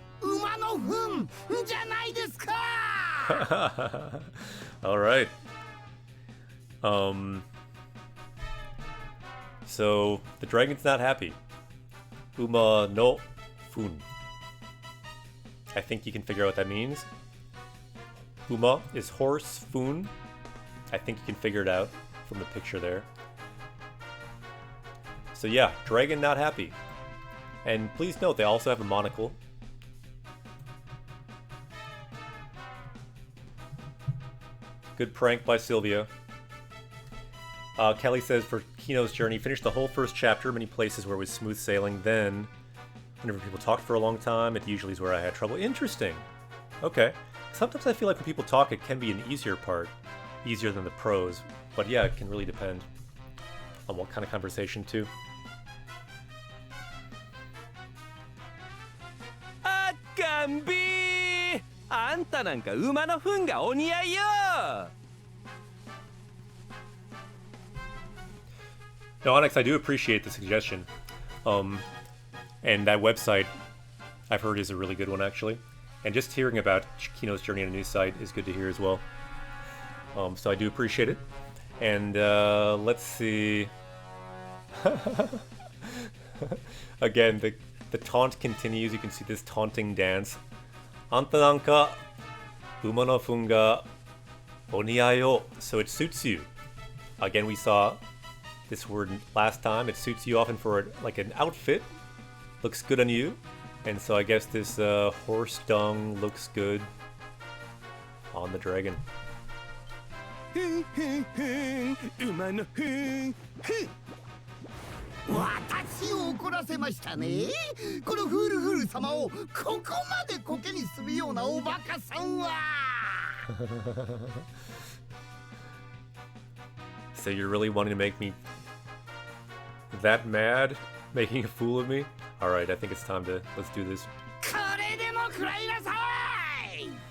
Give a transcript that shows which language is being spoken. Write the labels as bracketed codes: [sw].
[ja] 馬の糞じゃないですか! [en] All right. So the dragon's not happy. [ja] Uma no fun. [en] I think you can figure out what that means. Uma is horse, fun. I think you can figure it out from the picture there. So yeah, dragon not happy. And please note, they also have a monocle. Good prank by Sylvia. Kelly says for Kino's journey. Finished the whole first chapter, many places where it was smooth sailing. Then, whenever people talked for a long time, it usually is where I had trouble. Interesting. Okay. Sometimes I feel like when people talk, it can be an easier part. Easier than the prose. But yeah, it can really depend on what kind of conversation, too. [ja] あっかんびーあんたなんか馬の糞がお似合いよ [en] No, Onyx, I do appreciate the suggestion. And that website, I've heard, is a really good one, actually. And just hearing about Kino's journey on a new site is good to hear as well. So I do appreciate it. And let's see. Again, the taunt continues. You can see this taunting dance. [ja] Anta nanka uma no fun ga oniai yo. [en] So it suits you. Again, we saw this word last time. It suits you often for like an outfit. Looks good on you. And so I guess this horse dung looks good on the dragon. [ja] ふんふんふん馬のふんふん私を怒らせましたね。このフールフール様をここまでコケにするようなおバカさんは。 [en] So you're really wanting to make me that mad? Making a fool of me? Alright, I think it's time to... Let's do this. [ja] これでも食らいなさい。